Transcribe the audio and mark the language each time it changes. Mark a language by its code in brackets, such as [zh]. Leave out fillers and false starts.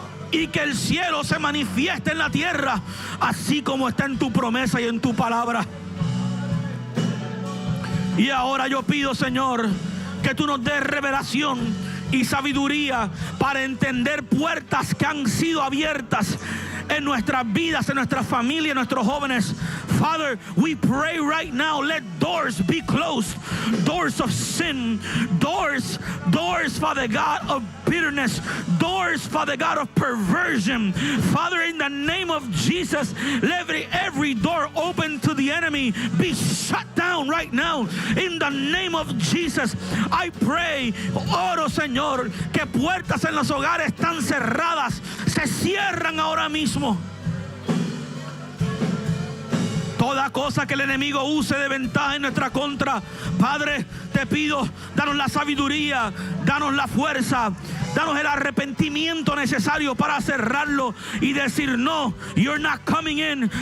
[es] Y que el cielo se manifieste en la tierra, así como está en tu promesa y en tu palabra. Y ahora yo pido, Señor, que tú nos des revelación y sabiduría para entender puertas que han sido abiertas en nuestras vidas, en nuestras familias, en nuestros jóvenes. [en] Father, we pray right now, let doors be closed. Doors of sin. Doors, Father God, of bitterness. Doors, Father God, of perversion. Father, in the name of Jesus, let every door open to the enemy be shut down right now. In the name of Jesus, I pray, [es] oro, Señor, que puertas en los hogares están cerradas, se cierran ahora mismo. Toda cosa que el enemigo use de ventaja en nuestra contra, Padre, te pido, danos la sabiduría, danos la fuerza, danos el arrepentimiento necesario para cerrarlo y decir: no, [en] you're not coming in.